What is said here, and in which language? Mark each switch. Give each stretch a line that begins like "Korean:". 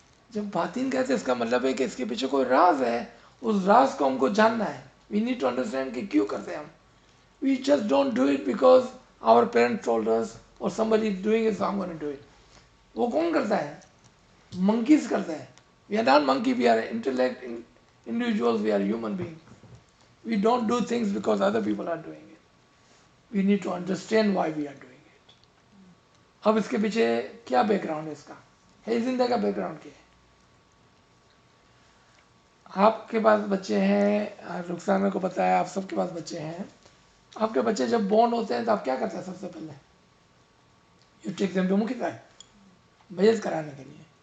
Urdu: جب باطن کہتے ہیں اس کا مطلب ہے کہ اس کے پیچھے کوئی راز ہے, اس راز کو ہم کو جاننا ہے.
English: we need to understand
Urdu: کہ کیوں کرتے ہیں ہم.
English: We just don't do it because our parent told us or somebody is doing it so I'm going to do it.
Urdu: وہ کون کرتا ہے؟ منکیز کرتے ہیں.
English: We are not monkey, we are intellect individuals, we are human beings. We don't do things because other people are doing it. We need to understand why we are doing it.
Urdu: اب اس کے پیچھے کیا back ground ہے اس کا؟ ہے زندہ کا back ground کیا ہے؟ آپ کے پاس بچے ہیں, رخسانہ کو پتہ ہے, آپ سب کے پاس بچے ہیں. آپ کے بچے جب بورن ہوتے ہیں تو آپ کیا کرتے ہیں سب سے پہلے؟
English: you take them to
Urdu: مکھتا ہے بیعت کرانے کے لیے.